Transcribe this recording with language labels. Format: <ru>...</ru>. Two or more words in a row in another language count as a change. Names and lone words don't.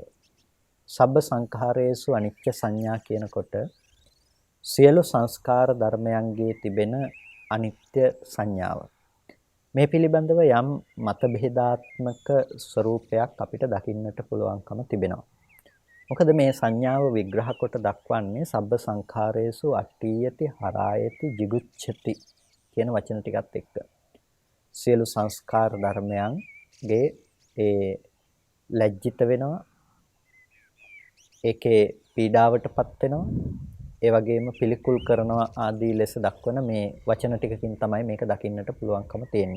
<pi>සබ්බ සංඛාරේසු අනිච්ච සංඥා</pi> <si>කියනකොට සියලු සංස්කාර ධර්මයන්ගේ තිබෙන අනිත්‍ය සංඥාව. මේ පිළිබඳව යම් මතභේදාත්මක ස්වરૂපයක් අපිට දකින්නට පුළුවන්කම තිබෙනවා. මොකද මේ සංඥාව විග්‍රහ කොට දක්වන්නේ</si> <pi>සබ්බ සංඛාරේසු අට්ඨියති හරායති jigucchati</pi> <si>කියන වචන ටිකත් එක්ක. සියලු සංස්කාර ධර්මයන්ගේ ඒ ලැජ්ජිත වෙනවා, ඒකේ පීඩාවටපත් වෙනවා, ඒ වගේම පිළිකුල් කරනවා ආදී ලෙස දක්වන මේ වචන ටිකකින් තමයි මේක දකින්නට පුළුවන්කම තියෙන්නේ.</si>